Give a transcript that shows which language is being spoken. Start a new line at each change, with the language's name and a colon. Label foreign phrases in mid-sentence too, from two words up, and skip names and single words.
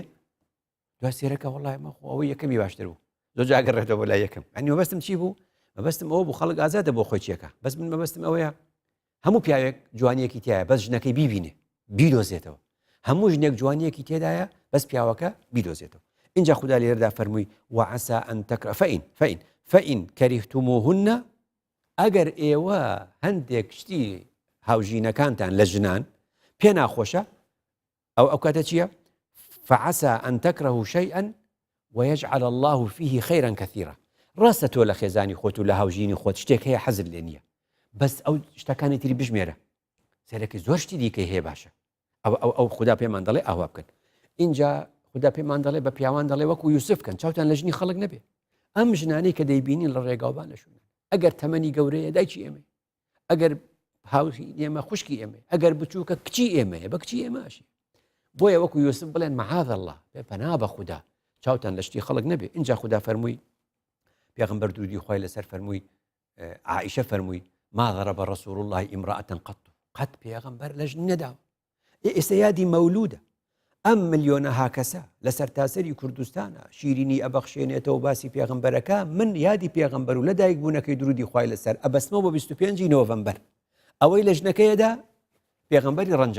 Central Kurdish: دوای سێرەکە وەڵای مە ئەوەی یەکەمی باشتر بوو زۆر جاگەڕێتەوە بۆ لای یەکەم ئەنی مەبەستم چی بوو مەبەستم ئەوە بوو خەڵک ئازادە بۆ خۆی چیەکە بەس من مەبەستم ئەوەیە هەموو پیاوێک جوانیەکی تایە بەس ژنەکەی بیبینێ بیدۆزێتەوە هەموو ژنێک جوانیەکی تێدایە بەس پیاوەکە بیدۆزێتەوە اینجا خدا لێرەدا فەرمووی
Arabic: وعسى أن تكره فإن كرهتموهن
Central Kurdish: ئەگەر ئێوە هەندێک شتی هاوژینەکانتان لە ژنان پێ ناخۆشە ئەو کاتە چییە
Arabic: فعسى أن تكرهوا شيئا ويجعل الله فيه خيرا كثيرا
Central Kurdish: ڕاستە تۆ لە خێزانی خۆت و لە هاوژینی خۆت شتێک هەیە حەزت لێ نییە بەس ئەو شتەکانی تری بژمێرە سەرەکی زۆر شتی دیکەی هەیە باشە ئەو خوددا پێمان دەڵێ ئاوا بکەن اینجا خوددا پێمان دەڵێ بە پیاوان دەڵێ وەکو یوسفکەن چاوتان لە ژنی خەڵک نەبێ ئەم ژنانەی کە دەیبینین لە ڕێگاوبان لەشون ئەگەر تەمەنی گەورەیە دایکی ئێمە ئەگەر هاوشی ئێمە خوشکی ئێمە ئەگەر بچووکە کچی ئێمەیە بە کچی ئێمەشی بۆیە وەکو یوسف بڵێن
Arabic: مەعاذ الله
Central Kurdish: بێ پەنا بە خوددا چاوتان لە شتی خەڵک نەبێ اینجا خوددا فەرمووی پێغەمبەر درودی خوای لەسەر فەرمووی عائیشە فەرمووی
Arabic: ما ضرب رسول الله امرأة قط
Central Kurdish: پێغەمبەر لە ژن نەداوە ئێستا یادی مەولودە ئەم ملیۆنەها کەسە لە سەرتاسەری کوردستانە شیرینی ئەبەخشێنێتەوە باسی پێغەمبەرەکە من یادی پێغەمبەر و لە دایک بوونەکەی درودی خوای لەسەر ئەبەسمە بۆ 25 نۆڤەمبەر ئەوەی لە ژنەکەیەدا پێغەمبەری